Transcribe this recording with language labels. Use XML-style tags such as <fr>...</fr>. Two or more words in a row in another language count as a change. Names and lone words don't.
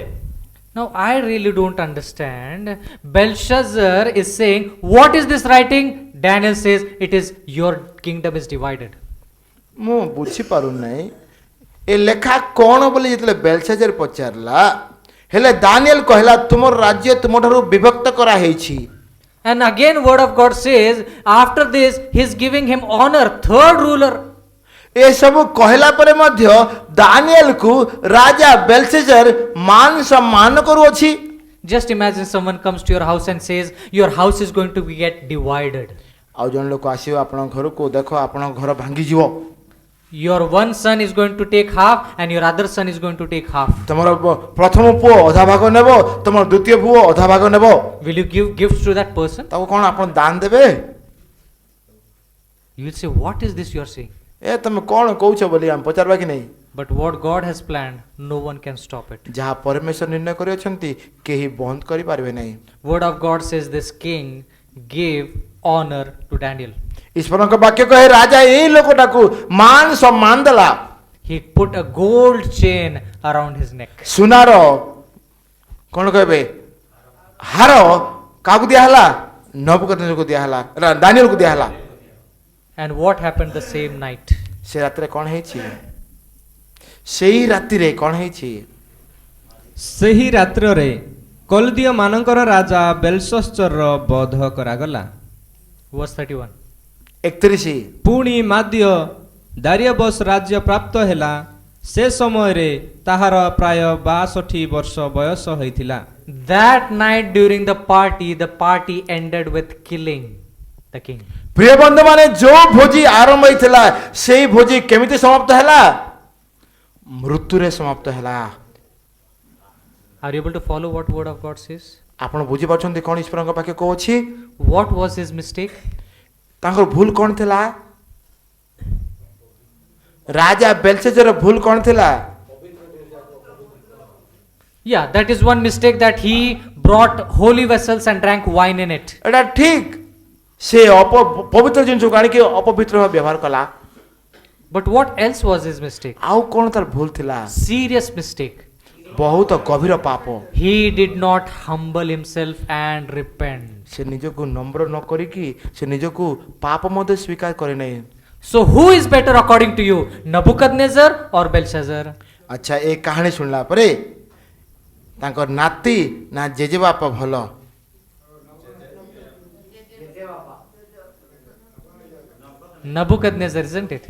<en>Now I really don't understand. Belshazzar is saying, what is this writing? Daniel says, it is your kingdom is divided.</en> <or>ମୁଁ ବୁଝିପାରୁନାହିଁ ଏ ଲେଖା କ'ଣ ବୋଲି ଯେତେବେଳେ ବେଲଶାଜର ପଚାରିଲା ହେଲେ ଦାନିଏଲ କହିଲା ତୁମର ରାଜ୍ୟ ତୁମଠାରୁ ବିଭକ୍ତ କରାହେଇଛି।</or> <en>And again word of God says, after this he is giving him honor, third ruler.</en> <or>ଏସବୁ କହିଲା ପରେ ମଧ୍ୟ ଦାନିଏଲକୁ ରାଜା ବେଲଶାଜର ମାନ ସମ୍ମାନ କରୁଅଛି।</or> <en>Just imagine someone comes to your house and says, your house is going to get divided.</en> <or>ଆଉ ଜଣେ ଲୋକ ଆସିବ ଆପଣଙ୍କ ଘରକୁ, ଦେଖ ଆପଣଙ୍କ ଘର ଭାଙ୍ଗିଯିବ।</or> <en>Your one son is going to take half and your other son is going to take half.</en> <or>ତମର ପ୍ରଥମ ପୁଅ ଅଧା ଭାଗ ନେବ, ତମର ଦ୍ୱିତୀୟ ପୁଅ ଅଧା ଭାଗ ନେବ।</or> <en>Will you give gifts to that person?</en> <or>ତାକୁ କ'ଣ ଆପଣ ଦାନ ଦେବେ?</or> <en>You will say, what is this you are saying?</en> <or>ଏ ତମେ କ'ଣ କହୁଛ ବୋଲି ଆମେ ପଚାରବା କି ନାହିଁ?</or> <en>But what God has planned, no one can stop it.</en> <or>ଯାହା ପରମେଶ୍ୱର ନିର୍ଣ୍ଣୟ କରିଅଛନ୍ତି କେହି ବନ୍ଦ କରିପାରିବେ ନାହିଁ।</or> <en>Word of God says this king gave honor to Daniel.</en> <or>ଈଶ୍ୱରଙ୍କ ବାକ୍ୟ କହେ ରାଜା ଏଇ ଲୋକଟାକୁ ମାନ ସମ୍ମାନ ଦେଲା।</or> <en>He put a gold chain around his neck.</en> <or>ସୁନାର କଣ କହିବେ ହାର କାହାକୁ ଦିଆହେଲା? ନବୁକଦନେଜରକୁ ଦିଆହେଲା, ଦାନିଏଲକୁ ଦିଆହେଲା।</or> <en>And what happened the same night?</en> <or>ସେ ରାତିରେ କଣ ହେଇଛି? ସେଇ ରାତିରେ କଣ ହେଇଛି? ସେହି ରାତ୍ରରେ କଲଦୀୟ ମାନଙ୍କର ରାଜା ବେଲଶସ୍ଚରର ବଧ କରାଗଲା।</or> <en>Verse 31. 31</en> <or>ପୁଣି ମାଦ୍ୟ ଦାରିୟବସ ରାଜ୍ୟ ପ୍ରାପ୍ତ ହେଲା। ସେ ସମୟରେ ତାହାର ପ୍ରାୟ 62 ବର୍ଷ ବୟସ ହୋଇଥିଲା।</or> <en>That night during the party ended with killing the king.</en> <or>ପ୍ରିୟ ବନ୍ଧୁମାନେ, ଯୋଉ ଭୋଜି ଆରମ୍ଭ ହେଇଥିଲା ସେଇ ଭୋଜି କେମିତି ସମାପ୍ତ ହେଲା? ମୃତ୍ୟୁରେ ସମାପ୍ତ ହେଲା।</or> <en>Are you able to follow what word of God says?</en> <or>ଆପଣ ବୁଝିପାରୁଛନ୍ତି କଣ ଈଶ୍ୱରଙ୍କ ପାଖେ କହୁଛି?</or> <en>What was his mistake?</en> <or>ତାଙ୍କର ଭୁଲ କଣ ଥିଲା? ରାଜା ବେଲଶେଜର ଭୁଲ କଣ ଥିଲା?</or> <en>Yeah, that is one mistake, that he brought holy vessels and drank wine in it.</en> <or>ଏଟା ଠିକ, ସେ ପବିତ୍ର ଜିନିଷକୁ ଆଣିକି ଅପବିତ୍ର ଭାବେ ବ୍ୟବହାର କଲା।</or> <en>But what else was his mistake?</en> <or>ଆଉ କଣ ତାର ଭୁଲ ଥିଲା?</or> <en>Serious mistake.</en> <or>ବହୁତ ଗଭୀର ପାପ।</or> <en>He did not humble himself and repent.</en> <or>ସେ ନିଜକୁ ନମ୍ର ନ କରିକି ସେ ନିଜକୁ ପାପ ମଧ୍ୟ ସ୍ୱୀକାର କରି ନାହିଁ।</or> <en>So who is better according to you, Nebuchadnezzar or Belshazzar?</en> <or>ଆଚ୍ଛା, ଏ କାହାଣୀ ଶୁଣିଲା ପରେ ତାଙ୍କର ନାତି ନା ଜେଜେବାପା ଭଲ?</or> <en>Nebuchadnezzar, isn't it?</en>